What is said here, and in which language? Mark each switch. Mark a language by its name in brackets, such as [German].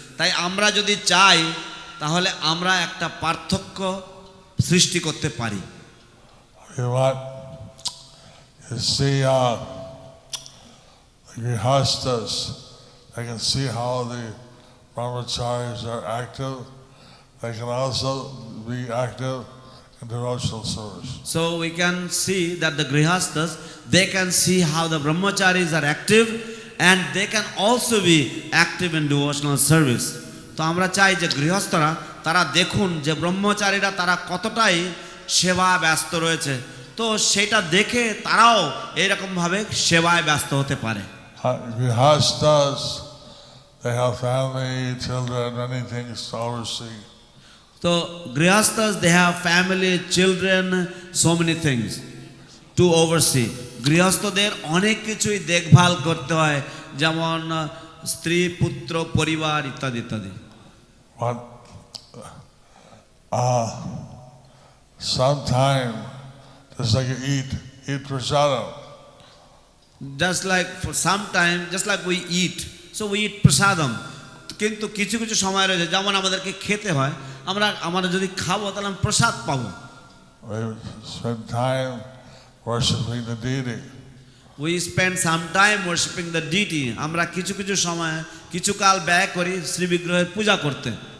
[Bangla] তাই আমরা যদি চাই তাহলে আমরা একটা পার্থক্য সৃষ্টি করতে পারি। [English] You want to see the grihastas, they can see how the brahmacharis are active, they can also be active in devotional service. So we can see that the grihasthas, they can see how the brahmacharis are active and they can also be active in devotional service. [Bangla] তো আমরা চাই যে গৃহস্থরা তারা দেখুন যে ব্রহ্মচারীরা তারা কতটাই সেবা ব্যস্ত রয়েছে, তো সেটা দেখে তারাও এইরকম ভাবে সেবায় ব্যস্ত হতে পারে। [English] Grihasthas, they have family, children, many things to oversee. তো grihasthas, they have family, children, so many things to oversee. [Bangla] গৃহস্থদের অনেক কিছুই দেখভাল করতে হয়, যেমন স্ত্রী, পুত্র, পরিবার ইত্যাদি ইত্যাদি। [English] But sometime, just like you eat prasadam. Just like for some time, just like we eat, so we eat prasadam. [Bangla] কিন্তু কিছু কিছু সময় রয়েছে যেমন আমাদেরকে খেতে হয়, আমরা যদি খাবো তাহলে আমরা প্রসাদ পাবো। [English] We spend time worshiping the deity. We spend some time worshiping the deity. [Bangla] আমরা কিছু কিছু সময় কিছু কাল ব্যয় করি শ্রী বিগ্রহের পূজা করতে।